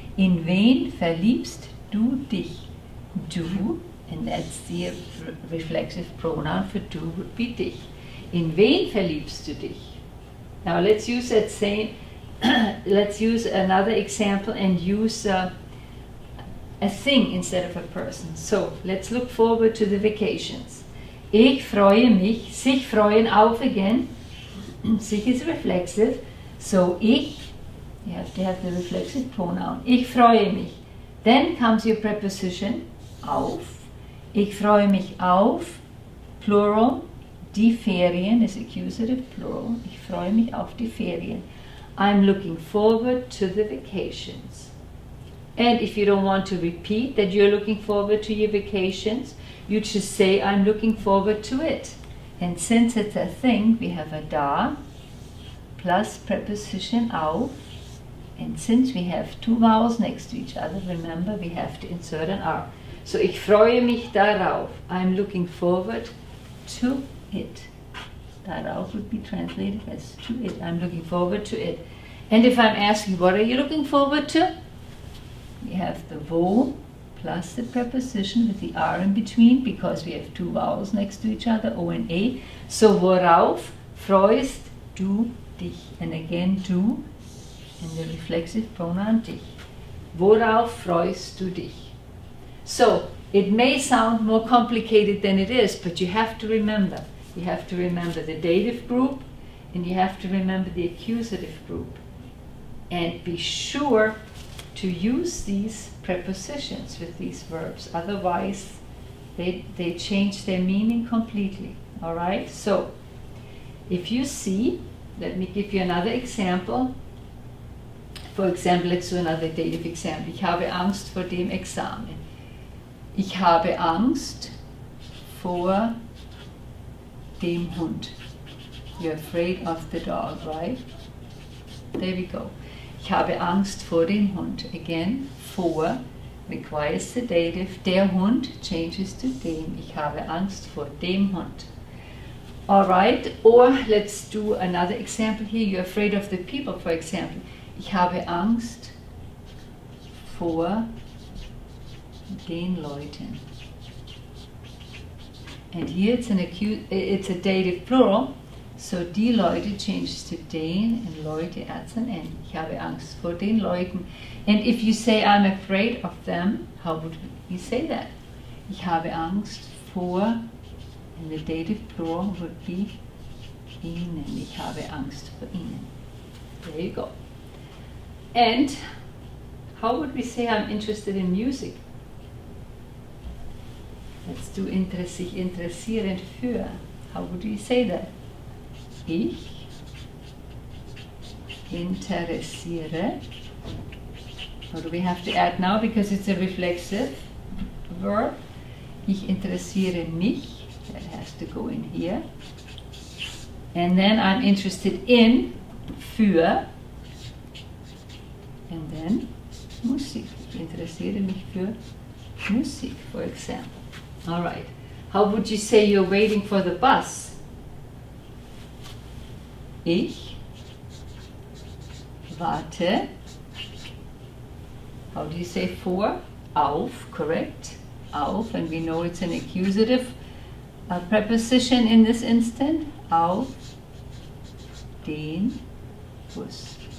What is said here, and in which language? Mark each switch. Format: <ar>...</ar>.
<de>In wen verliebst du dich?</de> <en>Du, and that's the reflexive pronoun for du would be dich.</en> <de>In wen verliebst du dich?</de> <en>Now let's use that same, let's use another example and use a thing instead of a person. So let's look forward to the vacations.</en> <de>Ich freue mich, sich freuen auf again.</de> <en>Sich is reflexive, so ich, you have to have the reflexive pronoun.</en> <de>Ich freue mich.</de> <en>Then comes your preposition auf.</en> <de>Ich freue mich auf, plural. Die Ferien</de> <en>is accusative, plural.</en> <de>Ich freue mich auf die Ferien.</de> <en>I'm looking forward to the vacations. And if you don't want to repeat that you're looking forward to your vacations, you just say I'm looking forward to it. And since it's a thing, we have a da plus preposition auf. And since we have two vowels next to each other, remember we have to insert an R. So</en> <de>ich freue mich darauf.</de> <en>I'm looking forward to it. Darauf would be translated as to it. I'm looking forward to it. And if I'm asking what are you looking forward to? We have the wo plus the preposition with the R in between because we have two vowels next to each other, O and A.</en> <de>So worauf freust du dich?</de> <en>And again du and the reflexive pronoun dich.</en> <de>Worauf freust du dich?</de> <en>So it may sound more complicated than it is, but you have to remember. You have to remember the dative group and you have to remember the accusative group. And be sure to use these prepositions with these verbs, otherwise they change their meaning completely. Alright, so if you see, let me give you another example. For example, let's do another dative example.</en> <de>Ich habe Angst vor dem Examen. Ich habe Angst vor dem Hund.</de> <en>You're afraid of the dog, right? There we go.</en> <de>Ich habe Angst vor dem Hund.</de> <en>Again, vor requires the dative.</en> <de>Der Hund</de> <en>changes to</en> <de>dem. Ich habe Angst vor dem Hund.</de> <en>Alright, or let's do another example here. You're afraid of the people, for example.</en> <de>Ich habe Angst vor den Leuten.</de> <en>And here it's a dative plural. So die Leute changes to den and Leute adds an N.</en> <de>Ich habe Angst vor den Leuten.</de> <en>And if you say I'm afraid of them, how would you say that?</en> <de>Ich habe Angst vor,</de> <en>and the dative plural would be ihnen.</en> <de>Ich habe Angst vor ihnen.</de> <en>There you go. And how would we say I'm interested in music? Let's do sich interessieren für. How would we say that?</en> <de>Ich interessiere.</de> <en>What do we have to add now? Because it's a reflexive verb.</en> <de>Ich interessiere mich.</de> <en>That has to go in here. And then I'm interested in, für. And then Musik.</en> <de>Ich interessiere mich für Musik,</de> <en>for example. All right. How would you say you're waiting for the bus?</en> <de>Ich warte.</de> <en>How do you say for? Auf, correct? Auf, and we know it's an accusative preposition in this instant.</en> <de>Auf den Bus.</de>